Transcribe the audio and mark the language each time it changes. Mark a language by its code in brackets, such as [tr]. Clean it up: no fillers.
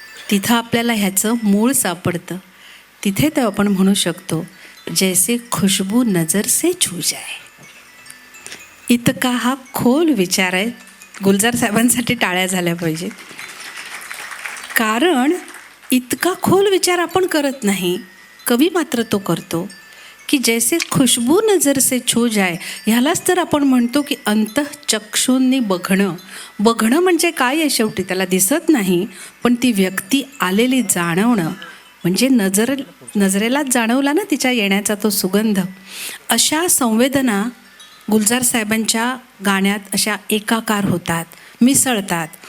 [mr] तिथं आपल्याला ह्याचं मूळ सापडतं. तिथे तर आपण म्हणू शकतो [hi] जैसे खुशबू नजर से छू जाए. [mr] इतका हा खोल विचार आहे. गुलजार साहेबांसाठी टाळ्या झाल्या पाहिजे, कारण इतका खोल विचार आपण करत नाही. कवी मात्र तो करतो की [hi] जैसे खुशबू नजर से छू जाए. [mr] ह्यालाच तर आपण म्हणतो की अंतःचक्षूंनी बघणं. बघणं म्हणजे काय आहे? शेवटी त्याला दिसत नाही, पण ती व्यक्ती आलेली जाणवणं म्हणजे नजरेलाच जाणवला ना तिच्या येण्याचा तो सुगंध. अशा संवेदना गुलजार साहेबांच्या गाण्यात अशा एकाकार होतात, मिसळतात.